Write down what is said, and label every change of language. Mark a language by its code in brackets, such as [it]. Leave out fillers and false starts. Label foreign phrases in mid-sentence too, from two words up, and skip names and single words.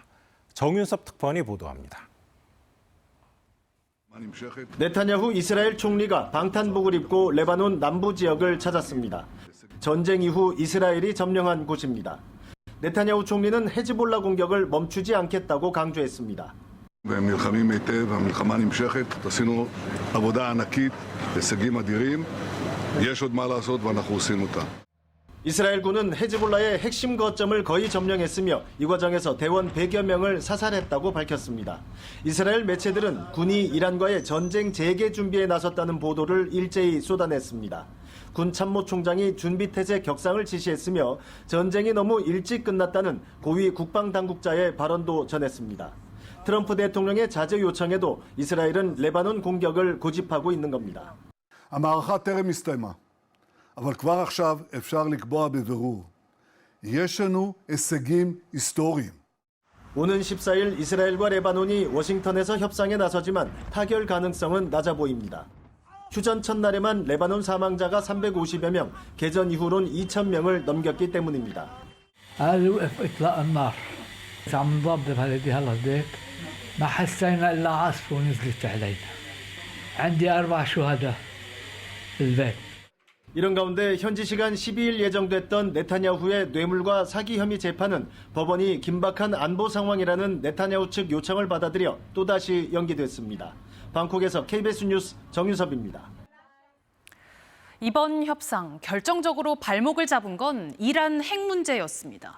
[ko] 정윤섭 특파원이 보도합니다. 네타냐후 이스라엘 총리가 방탄복을 입고 레바논 남부 지역을 찾았습니다. 전쟁 이후 이스라엘이 점령한 곳입니다. 네타냐후 총리는 헤즈볼라 공격을 멈추지 않겠다고 강조했습니다. [he] והם נלחמים היטב, המלחמה נמשכת, עשינו עבודה ענקית, הישגים אדירים, יש עוד מה לעשות ואנחנו עושים אותה. [ko] 이스라엘군은 헤즈볼라의 핵심 거점을 거의 점령했으며 이 과정에서 대원 100여 명을 사살했다고 밝혔습니다. 이스라엘 매체들은 군이 이란과의 전쟁 재개 준비에 나섰다는 보도를 일제히 쏟아냈습니다. 군 참모총장이 준비태세 격상을 지시했으며 전쟁이 너무 일찍 끝났다는 고위 국방당국자의 발언도 전했습니다. 트럼프 대통령의 자제 요청에도 이스라엘은 레바논 공격을 고집하고 있는 겁니다. [he] המערכה טרם הסתיימה, אבל כבר עכשיו אפשר לקבוע בבירור. יש לנו הישגים היסטוריים. [ko] 오는 14일 이스라엘과 레바논이 워싱턴에서 협상에 나서지만 타결 가능성은 낮아 보입니다. 휴전 첫날에만 레바논 사망자가 350여 명, 개전 이후론 2,000명을 넘겼기 때문입니다. [ar] ما حسينا إلا عاصفة ونزلت علينا. عندي 4 شهداء في البيت. [ko] 이런 가운데 현지 시간 12일 예정됐던 네타냐후의 뇌물과 사기 혐의 재판은 법원이 긴박한 안보 상황이라는 네타냐후 측 요청을 받아들여 또다시 연기됐습니다. 방콕에서 KBS 뉴스 정유섭입니다. 이번 협상 결정적으로 발목을 잡은 건 이란 핵 문제였습니다.